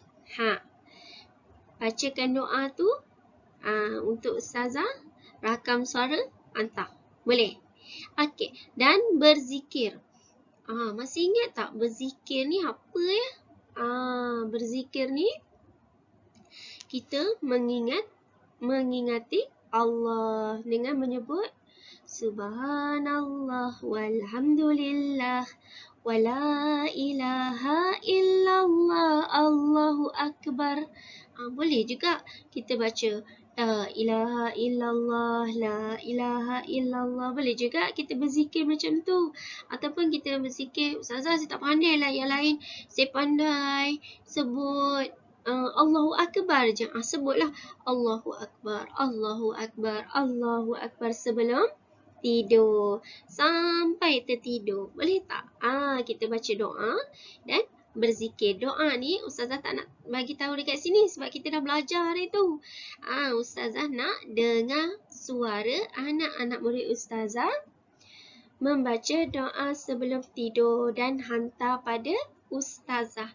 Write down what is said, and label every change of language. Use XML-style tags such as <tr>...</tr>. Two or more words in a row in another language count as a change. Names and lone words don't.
<ms>Bacakan doa tu untuk Ustazah, rakam suara, hantar. Boleh? Okey, dan berzikir. Masih ingat tak berzikir ni apa ya? Berzikir ni kita mengingati Allah dengan menyebut</ms> <ar>سبحان الله والحمد لله ولا إله إلا الله الله أكبر.</ar> <ms>Boleh juga kita baca</ms> <ar>لا إله إلا الله، لا إله إلا الله.</ar> <ms>Boleh juga kita berzikir macam tu. Ataupun kita berzikir, Ustazah saya tak pandai lah yang lain. Saya pandai sebut</ms> <ar>الله أكبر</ar> <ms>je. Sebutlah</ms> <ar>الله أكبر، الله أكبر، الله أكبر</ar> <ms>sebelum tidur. Sampai tertidur. Boleh tak? Kita baca doa dan berzikir. Doa ni Ustazah tak nak bagi tahu dekat sini sebab kita dah belajar hari tu. Ustazah nak dengar suara anak-anak murid Ustazah membaca doa sebelum tidur dan hantar pada ustazah.</ms>